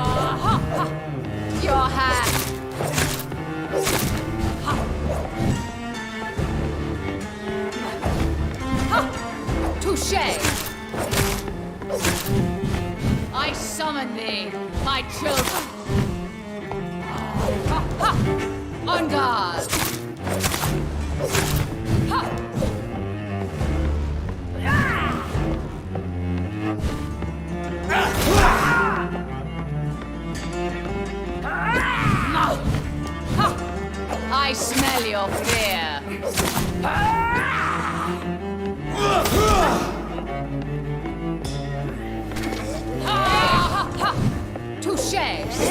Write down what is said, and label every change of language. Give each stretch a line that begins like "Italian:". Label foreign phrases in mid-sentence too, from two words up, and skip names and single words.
English: Your hand. Touché! I summon thee, my children. Ha, ha. On guard. Ha. I smell your fear. Touché.